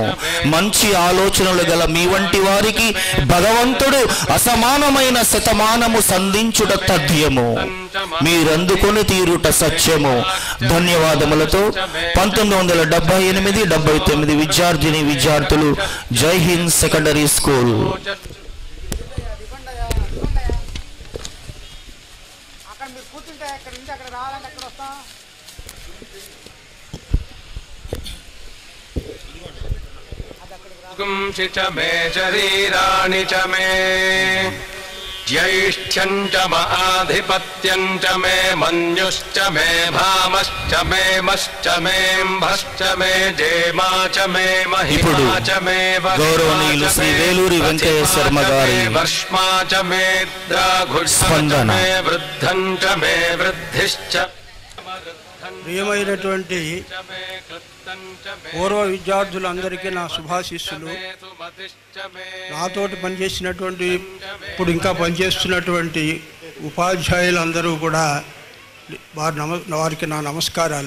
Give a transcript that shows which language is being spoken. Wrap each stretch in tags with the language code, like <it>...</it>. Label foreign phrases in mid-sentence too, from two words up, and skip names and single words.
<te>మంచి ఆలోచనలు గల మీ వంటి వారికి భగవంతుడు అసమానమైన శతమానము సంధించుట తథ్యము, మీరందుకొని తీరుట సత్యము. ధన్యవాదములతో 1978-79 విద్యార్థిని విద్యార్థులు జై హింద్ సెకండరీ స్కూల్.</te> <sa>च मे शरीराणि च मे ज्यैष्ठ्यं च आधिपत्यं च मे मन्युश्च मे भामश्च मे मश्च मेऽम्भश्च मे जेमा च मे महिमा च मे</sa> <te>గౌరవనీయులు శ్రీ వేలూరి వెంకయ్య శర్మ గారి</te> <sa>वर्ष्मा च मे द्राघुष्मा च मे वृद्धं च मे वृद्धिश्च</sa> <te>ప్రియమైనటువంటి పూర్వ విద్యార్థులందరికీ నా శుభాశీస్సులు. నాతోటి పనిచేసినటువంటి ఇప్పుడు ఇంకా పనిచేస్తున్నటువంటి ఉపాధ్యాయులందరూ కూడా వారికి నా నమస్కారాలు.</te>